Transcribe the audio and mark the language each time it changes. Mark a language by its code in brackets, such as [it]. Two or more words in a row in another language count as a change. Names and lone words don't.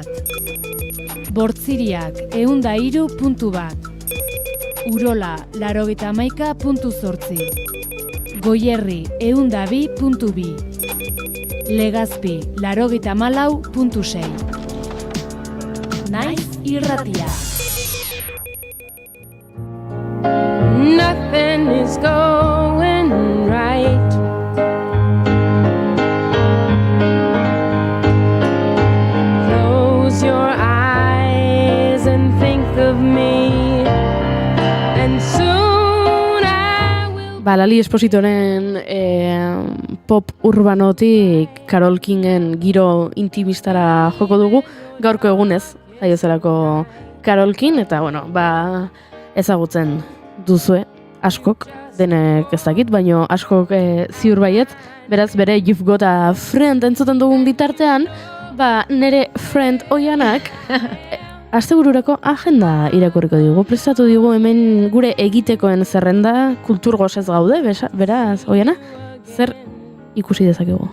[eu] Bortziriak, 103.1. Urola, 91.8. Goierri, 102.2. Legazpi, 94.6. Naiz irratia. [en] Nothing is going right. Close your eyes and think of me, and soon I will. [eu] Lali Espositoren pop urbanotik Carole Kingen giro intimistara joko dugu, gaurko egunez, jaiozelako Carole King, eta ezagutzen duzue askok, denek ez dakit, baino askok ziur baiet, beraz bere You've Got a Friend entzuten dugun bitartean, nere friend oianak, astebururako agenda irakurriko digu, prestatu digu hemen gure egitekoen zerrenda, kulturgozez gaude, beraz, oiana, zer ikusi dezakegu?